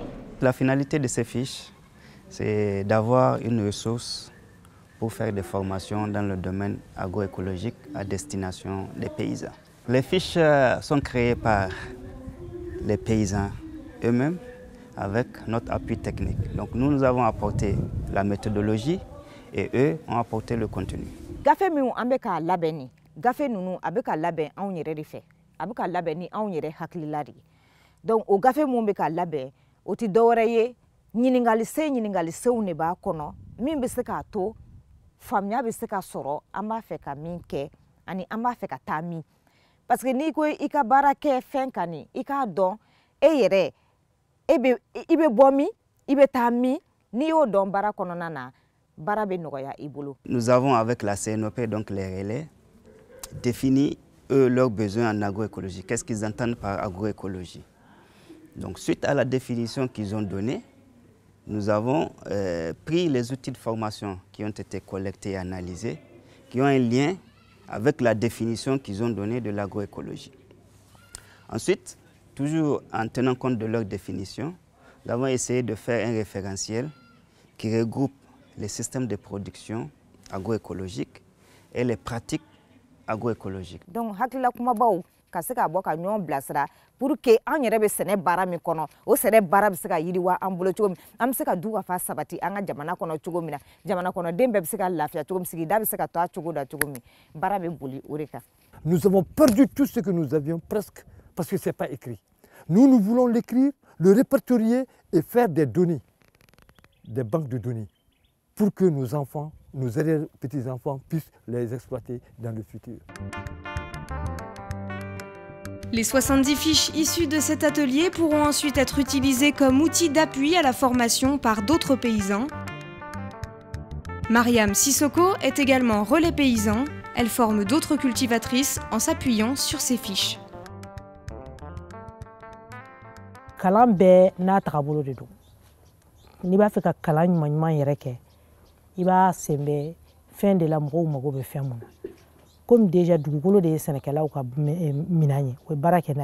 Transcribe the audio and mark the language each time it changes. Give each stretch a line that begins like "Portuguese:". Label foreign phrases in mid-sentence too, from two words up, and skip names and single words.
French: La finalité de ces fiches, c'est d'avoir une ressource pour faire des formations dans le domaine agroécologique à destination des paysans. Les fiches sont créées par les paysans eux-mêmes avec notre appui technique. Donc nous avons apporté la méthodologie et eux ont apporté le contenu.
Bambara: Gafe mi ambeka labeni, gafe nunu abeka laben anw yere de fe, abeka labeni anw yere hakililari. Donc o gafe mu beka laben, o ti dɔwɛrɛ ye ɲiningali sew ne b'a kɔnɔ min bɛ se k'a to faamuya bɛ se ka sɔrɔ an b'a fɛ ka min kɛ ani an b'a fɛ ka taa min.
French: Parce que
Bambara: n'i ko i ka baara kɛ fɛn kan ni i k'a dɔn e yɛrɛ i bɛ bɔ min i bɛ taa min n'i y'o dɔn baara kɔnɔna na baara bɛ nɔgɔya i bolo.
French: Nous avons avec la CNOP, donc les relais, défini eux leurs besoins en agroécologie. Qu'est-ce qu'ils entendent par agroécologie? Donc suite à la définition qu'ils ont donnée, nous avons pris les outils de formation qui ont été collectés et analysés, qui ont un lien avec la définition qu'ils ont donnée de l'agroécologie. Ensuite, toujours en tenant compte de leur définition, nous avons essayé de faire un référentiel qui regroupe les systèmes de production agroécologiques et les pratiques agroécologiques. Donc,
Bambara: hakila kumabaw ka se ka bɔ ka ɲɔgɔn bilasira
French: pour que
Bambara: an yɛrɛ bɛ sɛnɛ baara min kɔnɔ o sɛnɛ baara bɛ se ka yiriwa an bolo cogo min an bɛ se ka du ka fa sabati an ka jamana kɔnɔ cogo min na jamana kɔnɔden bɛɛ bɛ se ka lafiya cogo min sigida bɛ se ka to a cogo da cogo min baara bɛ boli o de kan.
French: Nous avons perdu tout ce que nous avions presque parce que c'est pas écrit. Nous voulons l'écrire, le répertorier et faire des données, des banques de données pour que nos enfants, nos petits-enfants puissent les exploiter dans le futur. Les 70 fiches issues de cet atelier pourront ensuite être utilisées comme outil d'appui à la formation par d'autres paysans. Mariam Sissoko est également relais paysan. Elle forme d'autres cultivatrices en s'appuyant sur ces fiches.
Bambara: Kalan bɛɛ n'a tagabolo de don. N'i b'a fɛ ka kalan ɲuman yɛrɛ kɛ, i b'a sɛnbɛ fɛn de la mɔgɔw mago bɛ fɛn mun na.
French: Comme déjà
Bambara: dugukolo de ye sɛnɛkɛlaw ka minan ye, o ye baara kɛ n'a ye.